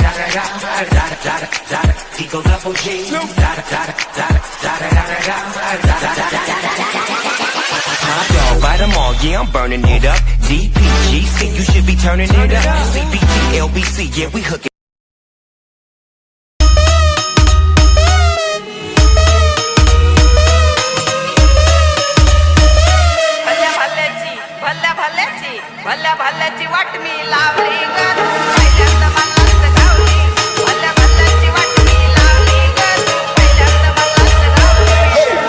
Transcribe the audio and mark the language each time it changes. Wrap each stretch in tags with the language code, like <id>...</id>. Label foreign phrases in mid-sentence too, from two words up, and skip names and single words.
<en>Eagle double G. Top dog, bite them all, yeah, I'm burning it up. DPGC, you should be turning it up. CBT, LBC, yeah, we hooking.</en> <mr>भल्या भल्याची वाट मी लावली ग पहिल्यांदा मलाच गावली भल्या भल्याची वाट मी लावली ग पहिल्यांदा मलाच गावली</mr>